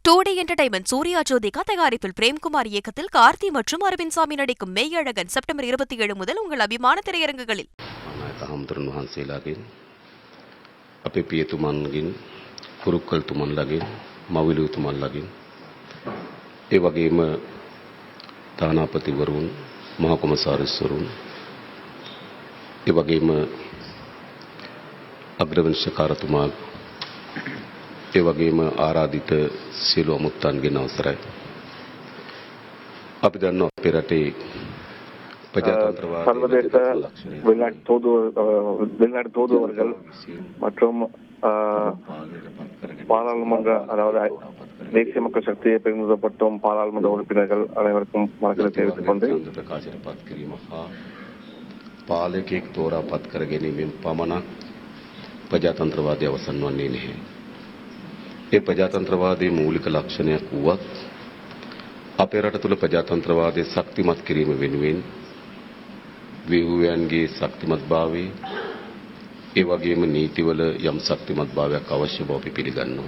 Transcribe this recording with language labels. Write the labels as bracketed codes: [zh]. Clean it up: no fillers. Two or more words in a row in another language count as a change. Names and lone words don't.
[ta] டோடே என்டர்டைன்மெண்ட் சூர்யா ஜோதிகா தயாரிப்பில் பிரேம்குமார் இயக்கத்தில் கார்த்தி மற்றும் அரவிந்த் சாமி நடிக்கும் மெய்யழகன் செப்டம்பர் 27 முதல் உங்கள் அபிமான திரையரங்குகளில். [si] හාමුදුරන් වහන්සේලාගෙන් අපේ පියතුමන්ගෙන් කුරුක්කල්තුමන්ලාගෙන් මවිලුතුමන්ලාගෙන් ඒ වගේම තානාපතිවරුන් මහා කොමසාරිස්වරුන් ඒ වගේම අග්‍රවංශකාරතුමා ඒ වගේම ආරාධිත සියලු අමුත්තන්ගෙන් අවසරයි. අපි දන්නවා අපේ රටේ [ta] சர்வதேச வெளிநாட்டு தூதுவர்கள் மற்றும் பாராளுமன்ற அதாவது தேசிய மக்கள் சக்தியை பிரதிநிதித்துவப்படுத்தும் பாராளுமன்ற உறுப்பினர்கள் அனைவருக்கும் வணக்கத்தை தெரிவித்துக் கொண்டு [si] පාලකෙක් තෝරා පත් කර ගැනීමෙන් පමණක් ප්‍රජාතන්ත්‍රවාදය අවසන් වන්නේ නැහැ. ඒ ප්‍රජාතන්ත්‍රවාදයේ මූලික ලක්ෂණයක් වුවත් අපේ රට තුළ ප්‍රජාතන්ත්‍රවාදය ශක්තිමත් කිරීම වෙනුවෙන් ව්‍යුහයන්ගේ ශක්තිමත්භාවය ඒ වගේම නීතිවල යම් ශක්තිමත්භාවයක් අවශ්‍ය බව අපි පිළිගන්නවා.